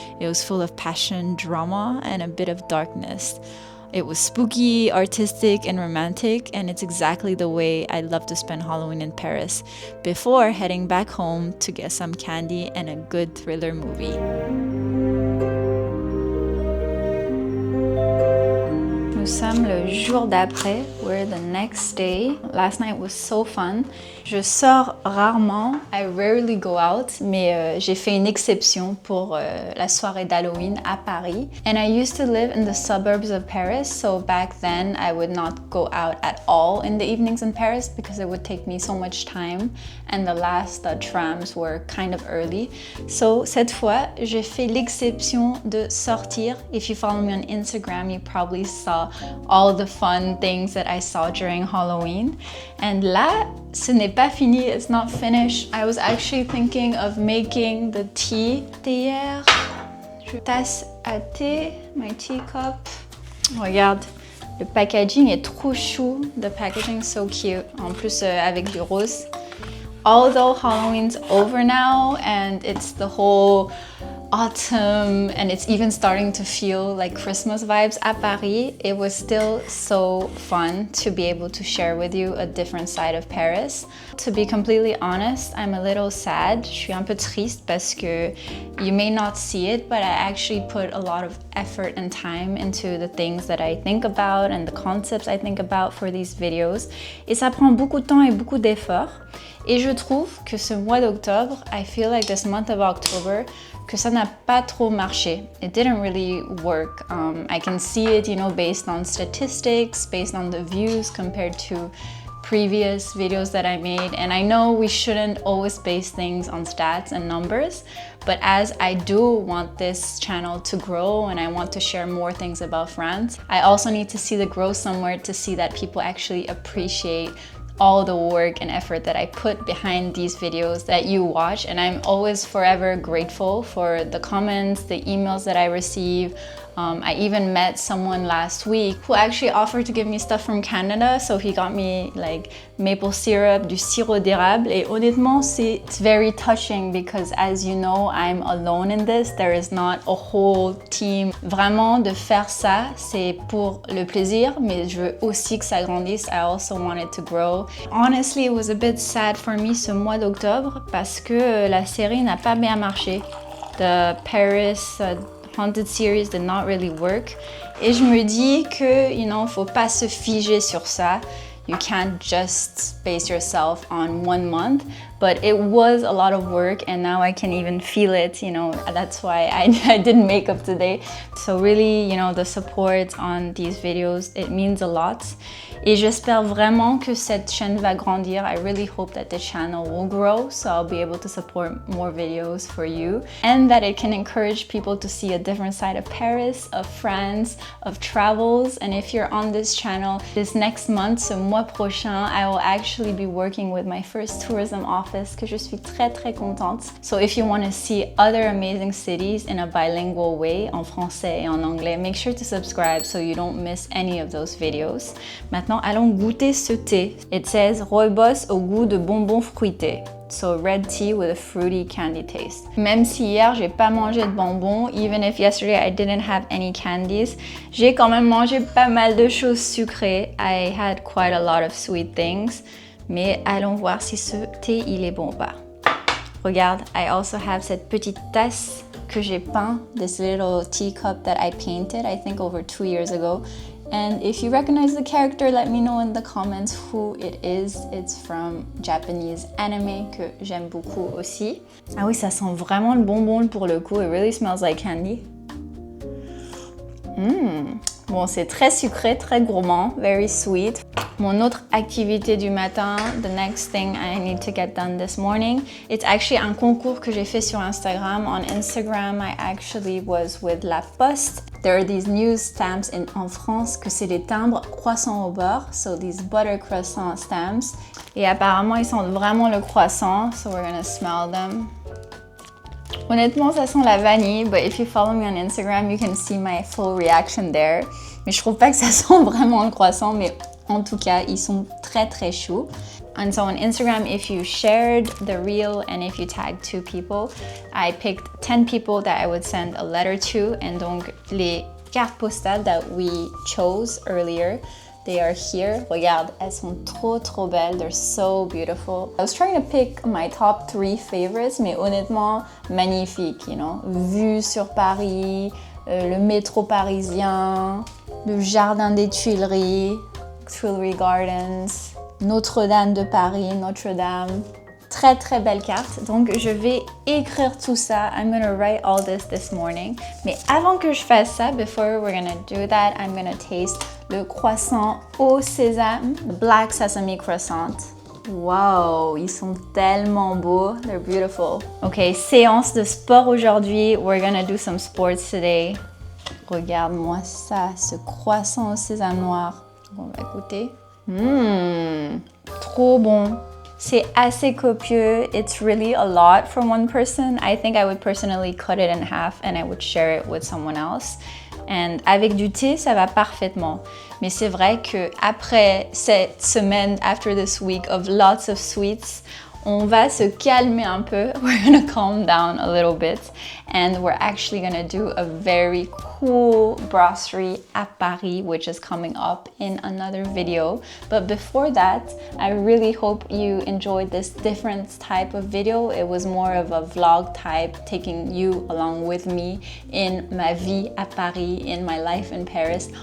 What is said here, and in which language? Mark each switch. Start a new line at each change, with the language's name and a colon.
English: It was full of passion, drama, and a bit of darkness. It was spooky, artistic, and romantic, and it's exactly the way I love to spend Halloween in Paris, before heading back home to get some candy and a good thriller movie.
French: Nous sommes le jour d'après.
English: We're the next day. Last night was so fun.
French: Je sors rarement.
English: I rarely go out,
French: mais j'ai fait une exception pour la soirée d'Halloween à Paris.
English: And I used to live in the suburbs of Paris, so back then I would not go out at all in the evenings in Paris because it would take me so much time and the last trams were kind of early. So
French: cette fois, j'ai fait l'exception de sortir.
English: If you follow me on Instagram, you probably saw all the fun things that I saw during Halloween. And
French: là, ce n'est pas fini,
English: it's not finished. I was actually thinking of making the tea.
French: Hier, tasse à thé,
English: my teacup.
French: Regarde, le packaging est trop chou.
English: The packaging is so cute.
French: En plus, avec du rose.
English: Although Halloween's over now and it's the whole autumn and it's even starting to feel like Christmas vibes at Paris, it was still so fun to be able to share with you a different side of Paris. To be completely honest, I'm a little sad.
French: Je suis un peu triste parce que
English: you may not see it, but I actually put a lot of effort and time into the things that I think about and the concepts I think about for these videos.
French: Et ça prend beaucoup de temps et beaucoup d'efforts. Et je trouve que ce mois d'octobre,
English: I feel like this month of October,
French: que ça n'a pas trop marché.
English: It didn't really work. I can see it, you know, based on statistics, based on the views compared to previous videos that I made. And I know we shouldn't always base things on stats and numbers, but as I do want this channel to grow and I want to share more things about France, I also need to see the growth somewhere to see that people actually appreciate all the work and effort that I put behind these videos that you watch. And I'm always forever grateful for the comments, the emails that I receive. I even met someone last week who actually offered to give me stuff from Canada. So he got me like maple syrup,
French: du sirop d'érable. Et honnêtement,
English: it's very touching because as you know, I'm alone in this. There is not a whole team.
French: Vraiment, de faire ça, c'est pour le plaisir, mais je veux aussi que ça grandisse.
English: I also want it to grow. Honestly, it was a bit sad for me
French: ce mois d'octobre parce que la série n'a pas bien marché.
English: The Paris Haunted series did not really work.
French: Et je me dis que,
English: you know,
French: faut pas se figer sur ça.
English: You can't just base yourself on 1 month, but it was a lot of work and now I can even feel it, you know, that's why I didn't make up today. So really, you know, the support on these videos, it means a lot.
French: Et j'espère vraiment que cette chaîne va grandir.
English: I really hope that the channel will grow, so I'll be able to support more videos for you and that it can encourage people to see a different side of Paris, of France, of travels. And if you're on this channel, this next month,
French: ce mois prochain,
English: I will actually be working with my first tourism office
French: office que je suis très contente.
English: So if you want to see other amazing cities in a bilingual way,
French: en français et en anglais,
English: make sure to subscribe so you don't miss any of those videos.
French: Maintenant, allons goûter ce thé.
English: It says rooibos
French: au goût de bonbons fruités.
English: So red tea with a fruity candy taste.
French: Même si hier j'ai pas mangé de bonbons,
English: even if yesterday I didn't have any candies,
French: j'ai quand même mangé pas mal de choses sucrées.
English: I had quite a lot of sweet things.
French: Mais allons voir si ce thé il est bon ou pas.
English: Regarde, I also have
French: cette petite tasse que j'ai peint,
English: this little teacup that I painted, I think over 2 years ago. And if you recognize the character, let me know in the comments who it is. It's from Japanese anime
French: que j'aime beaucoup aussi. Ah oui, ça sent vraiment le bonbon pour le coup.
English: It really smells like candy.
French: Bon, c'est très sucré, très gourmand,
English: very sweet.
French: Mon autre activité du matin,
English: the next thing I need to get done this morning, it's actually
French: un concours que j'ai fait sur Instagram.
English: On Instagram, I actually was with La Poste. There are these news stamps
French: en France que c'est des timbres croissants au beurre,
English: so these butter croissant stamps.
French: Et apparemment, ils sentent vraiment le croissant,
English: so we're gonna smell them.
French: Honnêtement, ça sent la vanille,
English: but if you follow me on Instagram, you can see my full reaction there.
French: Mais je trouve pas que ça sent vraiment le croissant, mais en tout cas, ils sont très choux.
English: And so on Instagram, if you shared the reel and if you tagged 2 people, I picked 10 people that I would send a letter to. And
French: donc, les cartes postales
English: that we chose earlier, they are here.
French: Regarde, elles sont trop belles.
English: They're so beautiful. I was trying to pick my top 3 favorites,
French: mais honnêtement, magnifique,
English: you know.
French: Vue sur Paris, le métro parisien, le jardin des Tuileries Gardens, Notre-Dame de Paris, Notre-Dame. Très belle carte. Donc je vais écrire tout ça.
English: I'm gonna write all this morning.
French: Mais avant que je fasse ça,
English: before we're gonna do that, I'm gonna taste
French: le croissant au sésame,
English: black sesame croissant.
French: Wow, ils sont tellement beaux.
English: They're beautiful.
French: Ok, séance de sport aujourd'hui.
English: We're gonna do some sports today.
French: Regarde-moi ça, ce croissant au sésame noir. On va goûter. Trop bon. C'est assez copieux.
English: It's really a lot for one person. I think I would personally cut it in half and I would share it with someone else.
French: And avec du thé, ça va parfaitement. Mais c'est vrai que après cette semaine,
English: after this week of lots of sweets,
French: on va se calmer un peu.
English: We're gonna calm down a little bit. And we're actually gonna do a very cool brasserie at Paris, which is coming up in another video. But before that, I really hope you enjoyed this different type of video. It was more of a vlog type, taking you along with me in
French: ma vie à Paris,
English: in my life in Paris.